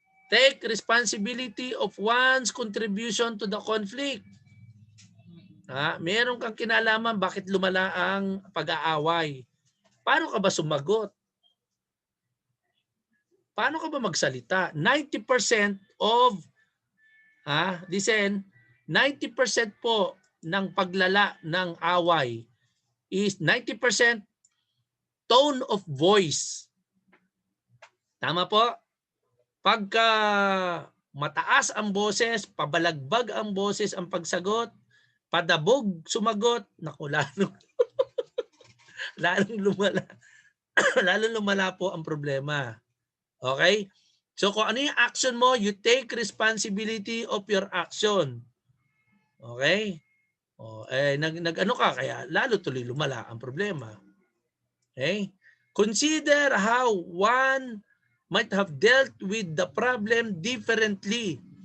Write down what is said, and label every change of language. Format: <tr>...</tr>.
<en>Take responsibility of one's contribution to the conflict.</en> <tl>Meron kang kinalaman bakit lumala ang pag-aaway. Paano ka ba sumagot? Paano ka ba magsalita?</tl> <en>90% of, listen,</en> <tl>90% po ng paglala ng away is 90%</tl> <en>tone of voice.</en> <tl>Tama po? Pagka mataas ang boses, pabalagbag ang boses ang pagsagot, padabog sumagot, naku, lalong lumala. Lalong lumala po ang problema. Okay? So kung ano yung action mo,</tl> <en>you take responsibility of your action.</en> <tl>Okay? Nag-ano ka, kaya lalo tuloy lumala ang problema. Okay?</tl> <en>Consider how one might have dealt with the problem differently.</en>